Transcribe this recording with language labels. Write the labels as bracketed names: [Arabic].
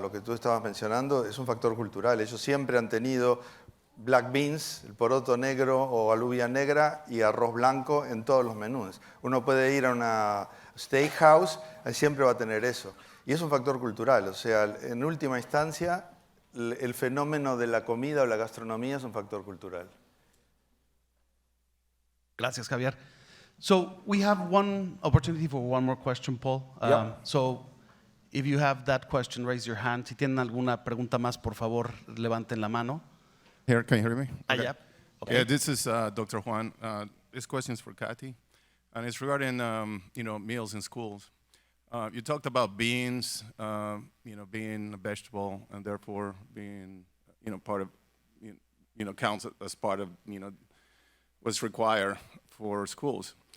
[Spanish] Lo que tú estabas mencionando es un factor cultural. Ellos siempre han tenido black beans, el poroto negro o alubia negra y arroz blanco en todos los menús. Uno puede ir a una steakhouse, siempre va a tener eso. Y es un factor cultural. O sea, en última instancia, el fenómeno de la comida o la gastronomía es un factor cultural. Gracias, Javier. [English] So we have one opportunity for one more question, Paul. Yep. So if you have that question, raise your hand. [Spanish] Si tienen alguna pregunta más, por favor, levanten la mano. [English] Here, can you hear me? Okay. Yep. Okay. Yeah, this is Dr. Juan. This question is for Kathy, and it's regarding meals in schools. You talked about beans, being a vegetable, and therefore being part of counts as part of what's required for schools.